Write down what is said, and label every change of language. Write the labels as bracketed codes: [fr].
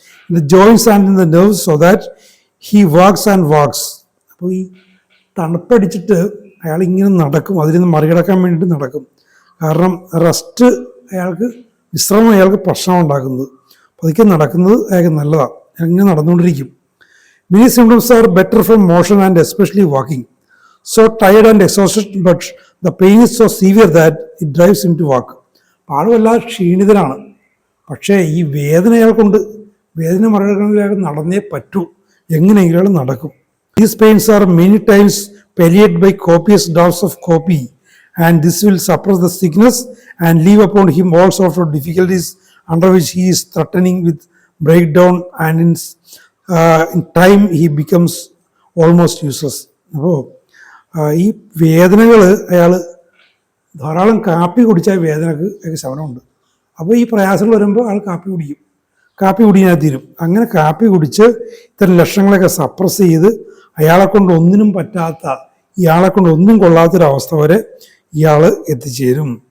[en] In the joints and in the nerves so that he walks and walks. [ml] അപ്പോൾ ഈ തണുപ്പടിച്ചിട്ട് അയാൾ ഇങ്ങനെ നടക്കും, അതിൽ നിന്ന് മറികടക്കാൻ വേണ്ടിയിട്ട് നടക്കും. കാരണം റെസ്റ്റ് അയാൾക്ക്, വിശ്രമം അയാൾക്ക് പ്രശ്നം ഉണ്ടാക്കുന്നത്. പതുക്കെ നടക്കുന്നത് അയാൾക്ക് നല്ലതാണ്, അങ്ങനെ നടന്നുകൊണ്ടിരിക്കും. [en] Many symptoms are better from motion and especially walking. So tired and exhausted, but the pain is so severe that it drives him to walk. [ml] ആളുമല്ല ക്ഷീണിതനാണ്, പക്ഷേ ഈ വേദന അയാൾക്കുണ്ട്. വേദന മറികടക്കണമെങ്കിൽ അയാൾ നടന്നേ പറ്റൂ, എങ്ങനെയെങ്കിലും അയാൾ നടക്കും. [en] These pains are many times palliated by copious draughts of coffee, and this will suppress the sickness and leave upon him all sorts of difficulties under which he is threatening with breakdown, and in time he becomes almost useless. [ml] അപ്പോൾ ഈ വേദനകൾ അയാൾ ധാരാളം കാപ്പി കുടിച്ചാൽ വേദനക്ക് ശമനമുണ്ട്. അപ്പോൾ ഈ പ്രയാസങ്ങൾ വരുമ്പോൾ അയാൾ കാപ്പി കുടിക്കും, കാപ്പി കുടിക്കാൻ തീരും. അങ്ങനെ കാപ്പി കുടിച്ച് ഇത്തരം ലക്ഷണങ്ങളൊക്കെ സപ്രസ് ചെയ്ത് അയാളെ കൊണ്ട് ഒന്നിനും പറ്റാത്ത, ഇയാളെ കൊണ്ട് ഒന്നും കൊള്ളാത്തൊരവസ്ഥ വരെ ഇയാൾ എത്തിച്ചേരും.